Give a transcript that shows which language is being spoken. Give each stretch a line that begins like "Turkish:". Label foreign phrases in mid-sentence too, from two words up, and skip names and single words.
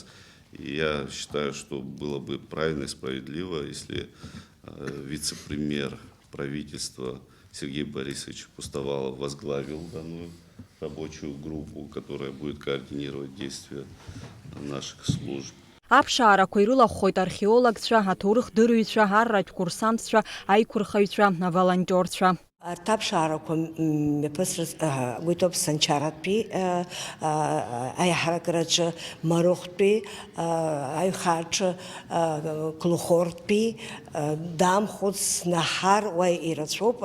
Russian: И я считаю, что было бы правильно и справедливо, если вице-премьер правительства Сергей Борисович Пустовалов возглавил данную рабочую группу, которая будет координировать действия наших служб.
Abkhazian: Аԥшаарақәа ирылаххоит археологцәа, аҭоурых-дырыҩцәа, арратә курсантцәа, аиқәырхаҩцәа, аволонтерцәа. Аԥшаарақәа мҩаԥысраз гәеиҭоуп Санчаратәи аиҳарагараҿы, Марыхәтәи, аиҩхааҿы, Клухортәи, Дамхәыц, Наҳар, уа ирацәоуп.